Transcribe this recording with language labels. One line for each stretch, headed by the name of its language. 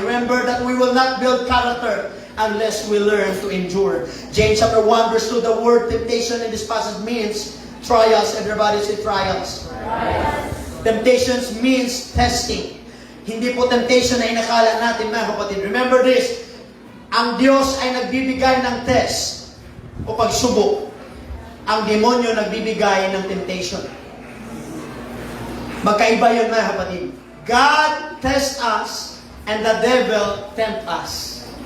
English: Remember that we will not build character unless we learn to endure. James chapter 1 verse 2, the word temptation in this passage means trials. Everybody say trials. Temptations means testing.
Filipino: Hindi po temptation na inakala natin, mga kapatid.
English: Remember this,
Filipino: ang Diyos ay nagbibigay ng test o pagsubok. Ang demonyo nagbibigay ng temptation. Magkaiba yun, mga kapatid.
English: God tests us and the devil tempt us.